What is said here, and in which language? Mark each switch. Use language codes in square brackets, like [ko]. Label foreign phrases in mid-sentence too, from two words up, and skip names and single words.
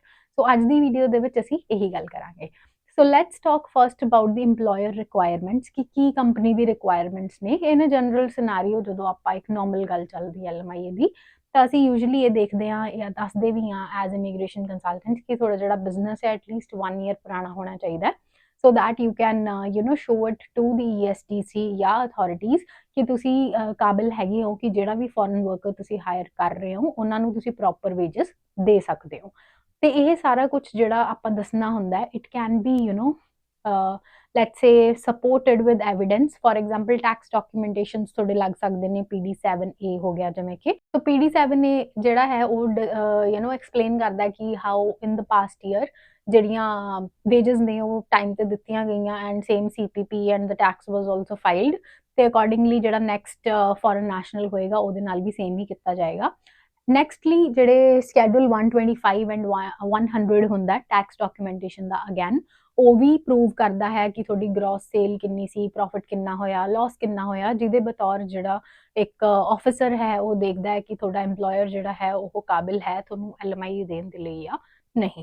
[pa] ਸੋ ਅੱਜ ਦੀ ਵੀਡੀਓ ਦੇ ਵਿੱਚ ਅਸੀਂ ਇਹੀ ਗੱਲ ਕਰਾਂਗੇ। [en] so let's talk first about the EMPLOYER requirements [pa] ਕਿ ਕੀ ਕੰਪਨੀ ਦੀ ਰਿਕੁਆਇਰਮੈਂਟਸ ਨੇ [en] in a general scenario. [pa] ਜਦੋਂ ਆਪਾਂ ਇੱਕ ਨਾਰਮਲ ਗੱਲ ਚੱਲਦੀ ਹੈ LMIA ਦੀ ਤਾਂ ਅਸੀਂ ਯੂਜੂਲੀ ਇਹ ਦੇਖਦੇ ਹਾਂ ਜਾਂ ਦੱਸਦੇ ਵੀ ਹਾਂ [en] as immigration consultant [pa] ਕਿ ਤੁਹਾਡਾ ਜਿਹੜਾ ਬਿਜ਼ਨਸ ਹੈ [en] at least 1 year [pa] ਪੁਰਾਣਾ ਹੋਣਾ ਚਾਹੀਦਾ, [en] so that you can show it to the ESTC [pa] ਜਾਂ authorities ਕਿ ਤੁਸੀਂ ਕਾਬਿਲ ਹੈਗੇ ਹੋ ਕਿ ਜਿਹੜਾ ਵੀ [en] foreign worker [pa] ਤੁਸੀਂ ਹਾਇਰ ਕਰ ਰਹੇ ਹੋ ਉਹਨਾਂ ਨੂੰ ਤੁਸੀਂ [en] proper wages [pa] ਦੇ ਸਕਦੇ ਹੋ। ਤੇ ਇਹ ਸਾਰਾ ਕੁਝ ਜਿਹੜਾ ਆਪਾਂ ਦੱਸਣਾ ਹੁੰਦਾ [en] it can be let's say supported with evidence, for example tax documentations [pa] ਤੁਹਾਡੇ ਲੱਗ ਸਕਦੇ ਨੇ, PD7A ਹੋ ਗਿਆ ਜਿਵੇਂ ਕਿ। so PD7A ਜਿਹੜਾ ਹੈ ਉਹ ਐਕਸਪਲੇਨ ਕਰਦਾ ਕਿ [en] how in the past year [pa] ਜਿਹੜੀਆਂ ਵੇਜਸ ਨੇ ਉਹ ਟਾਈਮ ਤੇ ਦਿੱਤੀਆਂ ਗਈਆਂ [en] and same CPP and the tax was also filed [pa] ਤੇ ਅਕੋਰਡਿੰਗਲੀ ਜਿਹੜਾ [en] next foreign national [pa] ਹੋਏਗਾ ਉਹਦੇ ਨਾਲ ਵੀ ਸੇਮ ਹੀ ਕੀਤਾ ਜਾਏਗਾ। ਨੈਕਸਟਲੀ ਜਿਹੜੇ [en] schedule 125 and 100 [pa] ਹੁੰਦਾ [en] tax documentation [pa] ਦਾ, ਅਗੇਨ ਉਹ ਵੀ ਪ੍ਰੂਵ ਕਰਦਾ ਹੈ ਕਿ ਤੁਹਾਡੀ [en] gross sale [pa] ਕਿੰਨੀ ਸੀ, ਪ੍ਰੋਫਿਟ ਕਿੰਨਾ ਹੋਇਆ, ਲਾਸ ਕਿੰਨਾ ਹੋਇਆ, ਜਿਹਦੇ ਬਤੌਰ ਜਿਹੜਾ ਇੱਕ ਆਫਿਸਰ ਹੈ ਉਹ ਦੇਖਦਾ ਹੈ ਕਿ ਤੁਹਾਡਾ EMPLOYER ਜਿਹੜਾ ਹੈ ਉਹ ਕਾਬਿਲ ਹੈ ਤੁਹਾਨੂੰ LMIA ਦੇਣ ਦੇ ਲਈ ਜਾਂ ਨਹੀਂ।